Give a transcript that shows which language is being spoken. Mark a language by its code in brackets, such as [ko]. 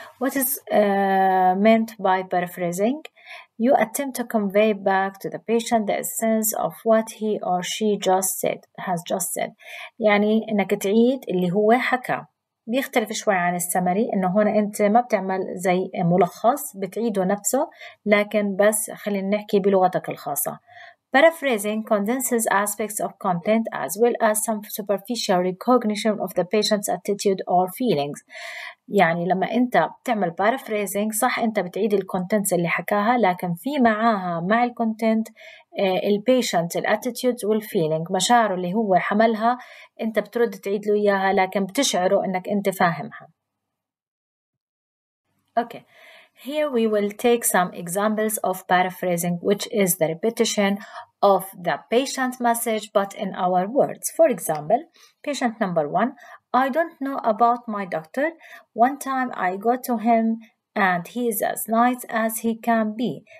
[en] What is meant by paraphrasing? You attempt to convey back to the patient the essence of what he or she has just said. [ar] يعني إنك تعيد اللي هو حكى. بيختلف شوي عن السمري، إنه هنا أنت ما بتعمل زي ملخص بتعيده نفسه، لكن بس خلينا نحكي بلغتك الخاصة. [en] Paraphrasing condenses aspects of content as well as some superficial recognition of the patient's attitude or feelings. [ar] يعني لما أنت بتعمل paraphrasing صح أنت بتعيد الكونتنتس اللي حكاها، لكن في معاها مع الكونتنت البيشنت الاتيتيودز والفيلينج، مشاعره اللي هو حملها أنت بترد تعيد له إياها، لكن بتشعره أنك أنت فاهمها. [en] Okay. Here we will take some examples of paraphrasing, which is the repetition of the patient message but in our words. For example, patient number 1, I don't know about my doctor. One time I go to him and he is as nice as he can be.